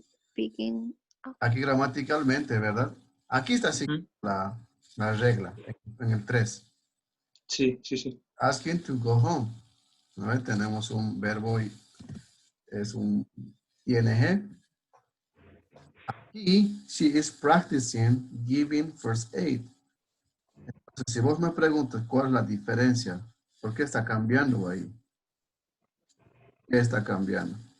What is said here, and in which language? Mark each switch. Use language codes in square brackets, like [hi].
[en] Speaking. [es] Aquí gramaticalmente, ¿verdad? Aquí está así la regla, en el 3. Sí, sí, sí. [en] Asking to go home. ¿No? [es] Tenemos un verbo y es un ing. Aquí, [en] she is practicing giving first aid. [es] Entonces, si vos me preguntas cuál es la diferencia, ¿por qué está cambiando ahí? ¿Qué está cambiando?